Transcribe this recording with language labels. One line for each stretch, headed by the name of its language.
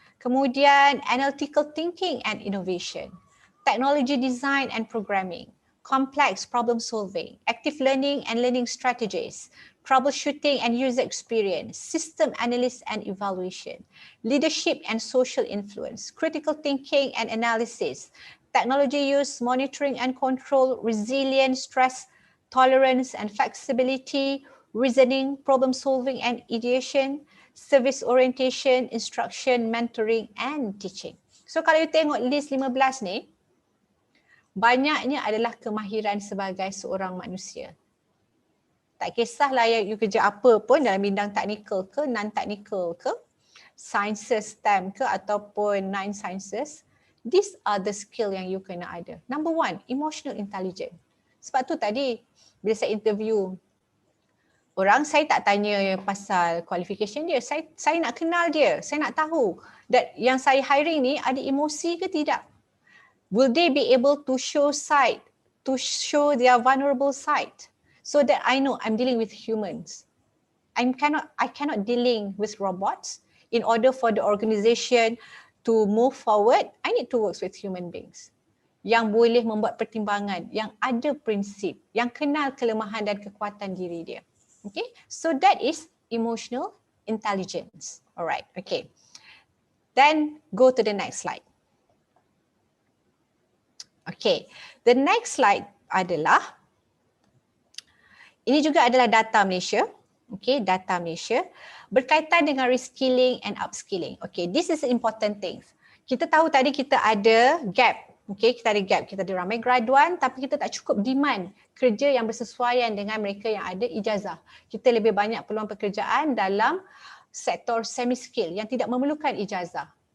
English: Kemudian analytical thinking and innovation, technology design and programming, complex problem solving, active learning and learning strategies, troubleshooting and user experience, system analysis and evaluation, leadership and social influence, critical thinking and analysis, technology use, monitoring and control, resilience, stress tolerance and flexibility, reasoning, problem solving and ideation, service orientation, instruction, mentoring and teaching.
Malay: So kalau you tengok list 15 ni, banyaknya adalah kemahiran sebagai seorang manusia. Tak kisahlah you kerja apa pun dalam bidang teknikal ke, non-technical ke, sciences, STEM ke ataupun non-sciences,
English: these are the skill
Malay: yang you kena ada.
English: Number one, emotional intelligence.
Malay: Sebab tu tadi bila saya interview orang, saya tak tanya pasal qualification dia. Saya nak kenal dia. Saya nak tahu that yang saya hiring ni ada emosi ke tidak.
English: Will they be able to show their vulnerable side so that I know I'm dealing with humans. I cannot dealing with robots. In order for the organization to move forward, I need to work with human beings
Malay: yang boleh membuat pertimbangan, yang ada prinsip, yang kenal kelemahan dan kekuatan diri dia.
English: Okay, so that is emotional intelligence. Alright, okay. Then go to the next slide.
Malay: Okay,
English: the next slide
Malay: adalah, ini juga adalah data Malaysia. Okay, data Malaysia berkaitan dengan
English: reskilling and upskilling. Okay, this is important things.
Malay: Kita tahu tadi kita ada gap. Okay, kita ada gap. Kita ada ramai graduan tapi kita tak cukup demand kerja yang bersesuaian dengan mereka yang ada ijazah. Kita lebih banyak peluang pekerjaan dalam sektor semi-skill yang tidak memerlukan ijazah.